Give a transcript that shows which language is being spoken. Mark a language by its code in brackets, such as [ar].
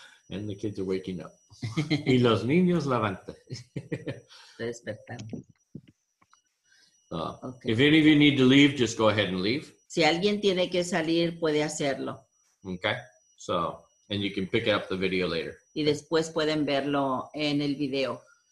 [en] And the kids are waking up. [es] Y los niños levantan. Estoy despertando. [en] Okay. If any of you need to leave, just go ahead and leave. [es] Si alguien tiene que salir, puede hacerlo. [en] Okay. So, and you can pick up the video later. [es] Y después pueden verlo en el video.